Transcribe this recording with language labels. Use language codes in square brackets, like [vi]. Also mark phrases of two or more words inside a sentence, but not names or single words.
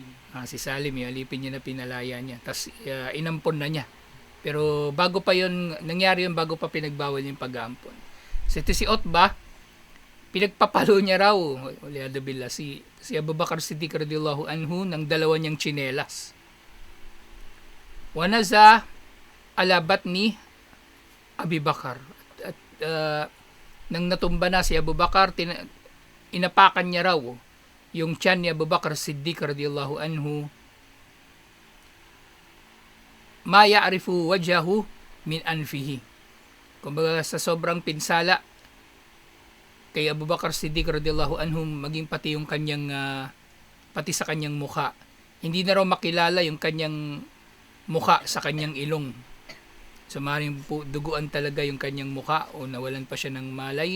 [tl] Si Salim, yung alipin niya na pinalaya niya. Tapos inampon na niya. Pero bago pa yun, nangyari yun bago pa pinagbawal yung pag-aampon. So ito si Utbah, pinagpapalo niya raw, si Abu Bakar Siddiq [ar] رضي الله عنه [tl] ng dalawa niyang tsinelas. [ar] ونزا على بطن أبي بكر. [tl] At nang natumba na si Abu Bakar, inapakan niya raw yung tiyan ni Abu Bakar Siddiq [ar] رضي الله عنه. ما يعرف وجهه من أنفه. [tl] Kumbaga sa sobrang pinsala kay Abu Bakar Siddiq [ar] رضي الله عنه, [tl] maging pati yung kanyang pati sa kanyang mukha, hindi na raw makilala yung kanyang mukha sa kanyang ilong. So maaaring duguan talaga yung kanyang mukha o nawalan pa siya ng malay.